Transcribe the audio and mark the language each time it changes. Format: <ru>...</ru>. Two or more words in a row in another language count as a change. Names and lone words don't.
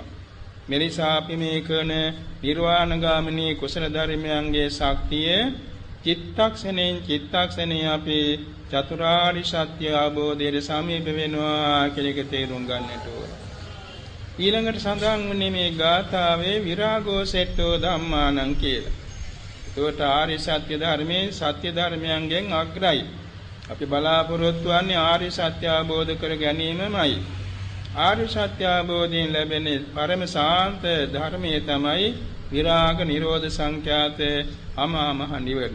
<si>මේ නිසා අපි මේ කරන නිර්වාණගාමිනී කුසල ධර්මයන්ගේ ශක්තිය චිත්තක්ෂණේ අපි චතුරාර්ය සත්‍ය අවබෝධයේ සමීප වෙනවා කියන එක තේරුම් ගන්නට ඕන. ඊළඟට සඳහන් වුණේ මේ ගාථාවේ</si> <pi>විරාගෝ සෙට්ටෝ ධම්මානං</pi> <si>කියලා. ඒකට ආර්ය සත්‍ය ධර්මයේ සත්‍ය ධර්මයන්ගෙන් අග්‍රයි. අපි බලාපොරොත්තු වන්නේ ආර්ය සත්‍ය අවබෝධ කර ගැනීමමයි. ආර්ය සත්‍ය අවබෝධයෙන් ලැබෙන පරම ශාන්ත ධර්මයේ තමයි විරාග නිරෝධ සංඛ්‍යාත අමා මහ නිවන.</si>